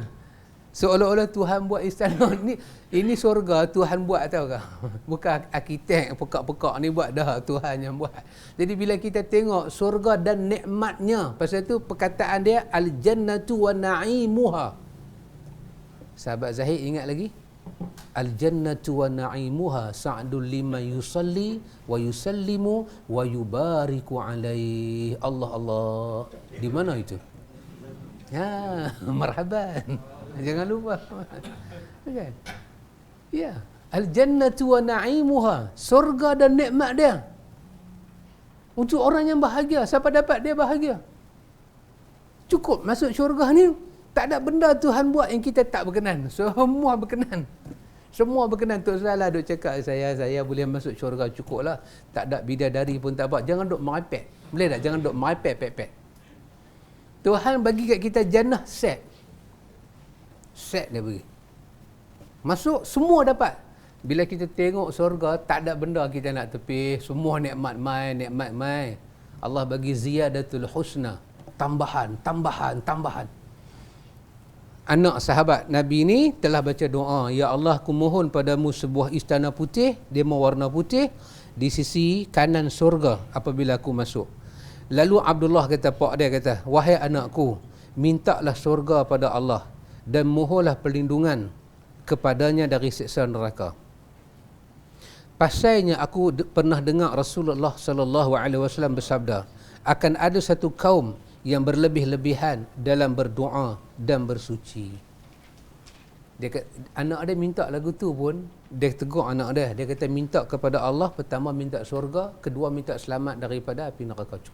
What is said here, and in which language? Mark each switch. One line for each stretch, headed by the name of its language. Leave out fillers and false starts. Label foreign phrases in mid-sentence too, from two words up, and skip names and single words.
Malay: Seolah-olah Tuhan buat istana ni, ini surga Tuhan buat, tahu ke? Bukan arkitek pekak-pekak ni buat, dah Tuhan yang buat. Jadi bila kita tengok surga dan nikmatnya, pasal tu perkataan dia
Arabic: الجنة ونعيمها.
Malay: Sahabat Zahid ingat lagi?
Arabic: الجنة ونعيمها سعد لمن يصلي ويسلم ويبارك عليه.
Malay: Allah Allah. Di mana itu? Ya, marhaban. Jangan lupa. Kan? Ya,
Arabic: الجنة ونعيمها,
Malay: surga dan nikmat dia. Untuk orang yang bahagia, siapa dapat dia bahagia? Cukup masuk syurga ni, tak ada benda Tuhan buat yang kita tak berkenan. Semua berkenan. Semua berkenan. Tok Salah duk cakap, saya boleh masuk syurga, cukup lah. Tak ada bidadari pun tak apa. Jangan duk merepek. Boleh tak? Jangan duk merepek, pek-pek. Tuhan bagi kat kita jannah set. Set dia bagi. Masuk, semua dapat. Bila kita tengok syurga, tak ada benda kita nak tepi. Semua nikmat mai. Allah bagi
Arabic: زيادة الحسنى.
Malay: Tambahan. Anak sahabat Nabi ni telah baca doa, ya Allah, aku mohon padamu sebuah istana putih, dia mau warna putih, di sisi kanan syurga apabila aku masuk. Lalu Abdullah kata, pak dia kata, wahai anakku, mintalah syurga pada Allah dan mohonlah perlindungan kepadanya dari siksa neraka. Pasalnya aku pernah dengar Rasulullah
Arabic: صلى الله عليه وسلم
Malay: bersabda, akan ada satu kaum yang berlebih-lebihan dalam berdoa dan bersuci. Anak dia minta lagu tu pun, dia tegur anak dia kata minta kepada Allah, pertama minta syurga, kedua minta selamat daripada api neraka.